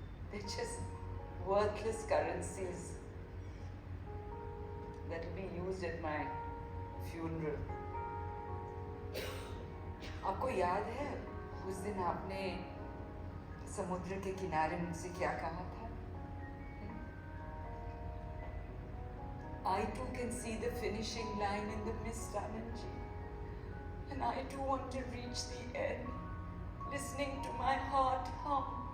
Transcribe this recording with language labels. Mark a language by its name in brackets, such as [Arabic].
[English] They're just worthless currencies that will be used at my funeral. [Hindi] आपको याद है उस दिन आपने समुद्र के किनारे मुझसे क्या कहा था? [English] I too can see the finishing line in the mist, Anand ji. And I too want to reach the end, listening to my heart hum.